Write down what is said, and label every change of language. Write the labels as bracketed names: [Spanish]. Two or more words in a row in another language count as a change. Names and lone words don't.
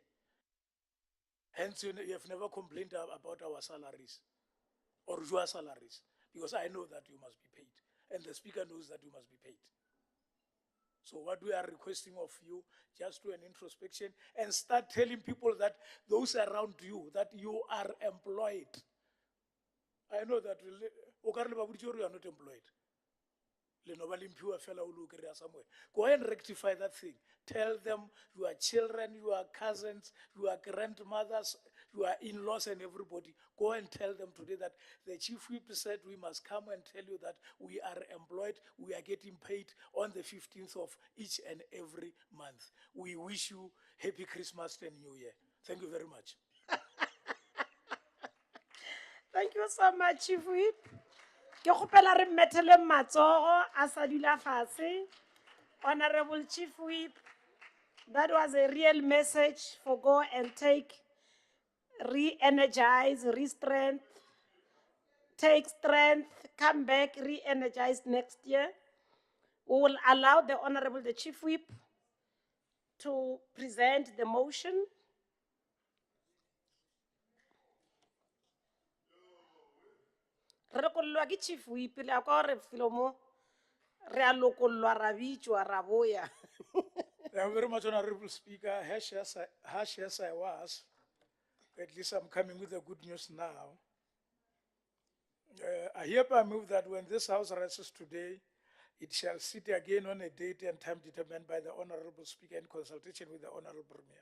[English] Hence, you have never complained about our salaries or your salaries, because I know that you must be paid, and the speaker knows that you must be paid. So what we are requesting of you, just do an introspection and start telling people that those around you, that you are employed. I know that [Northern Sotho] o ka re le ba boditse gore [English] you are not employed. [Northern Sotho] Le no ba le mphiwa fela o lo kry-a somewhere. [English] Go and rectify that thing. Tell them your children, your cousins, your grandmothers, your in-laws and everybody. Go and tell them today that the chief whip said we must come and tell you that we are employed, we are getting paid on the 15th of each and every month. We wish you happy Christmas and New Year. Thank you very much. Thank you so much, Chief Whip. [Northern Sotho] Ke kgopela re mmethele matsogo a sa dula fatshe. [English] Honorable Chief Whip, that was a real message for go and take, re-energize, re-strength, take strength, come back, re-energize next year. We will allow the Honorable the Chief Whip to present the motion. [Northern Sotho] Re lokollwa ke Chief Whip, le a kwa re felo mo, re a lokollwa ra bitswa ra boya. [English] Thank you very much, Honorable Speaker. Harsh as I was, at least I'm coming with the good news now. I hereby move that when this House rises today, it shall sit again on a date and time determined by the Honorable Speaker in consultation with the Honorable Premier.